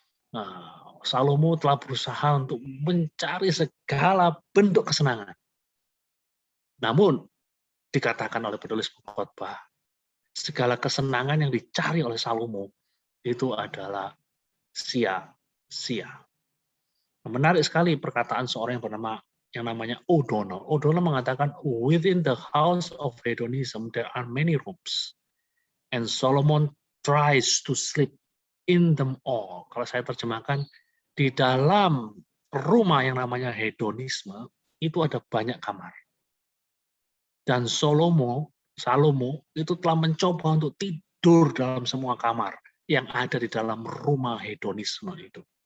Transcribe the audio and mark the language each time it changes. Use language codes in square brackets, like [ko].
[id] Nah, Salomo telah berusaha untuk mencari segala bentuk kesenangan. Namun, dikatakan oleh penulis Pengkhotbah, segala kesenangan yang dicari oleh Salomo itu adalah sia-sia. Menarik sekali perkataan seorang yang namanya O'Donnell. O'Donnell mengatakan, [en] within the house of hedonism there are many rooms, and Solomon tries to sleep in them all. [id] Kalau saya terjemahkan, di dalam rumah yang namanya hedonisme itu ada banyak kamar. Dan Salomo itu telah mencoba untuk tidur dalam semua kamar yang ada di dalam rumah hedonisme itu.